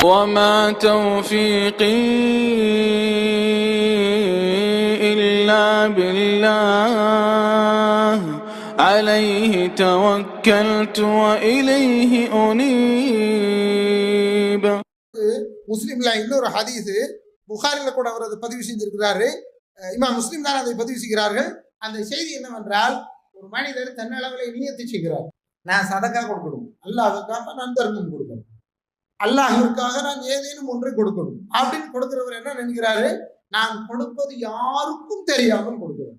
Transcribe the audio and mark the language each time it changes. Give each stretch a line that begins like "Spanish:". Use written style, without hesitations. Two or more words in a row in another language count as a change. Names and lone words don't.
Arabic: وما توفيقي إلا بالله عليه توكلت وإليه أنيب.
Tamil: முஸ்லிம்ல இன்னொரு ஹதீஸ், புகாரில கூட அவர் அதை பதிவு செஞ்சிருக்கிறாரு. இமாம் முஸ்லிம் தான் அதை பதிவு செய்கிறார்கள். அந்த செய்தி என்னவென்றால், ஒரு மனிதர் தன்னளவில் நியத்து செய்கிறார், நான் சதக்கா கொடுக்கணும், அல்லாஹ்வுக்காக நான் தர்மம் கொடுக்கணும், அல்லாஹ்விற்காக நான் ஏதேனும் ஒன்றை கொடுக்கணும் அப்படின்னு கொடுக்கிறவர் என்ன நினைக்கிறாரு, நான் கொடுப்பது யாருக்கும் தெரியாமல் கொடுக்கிறேன்.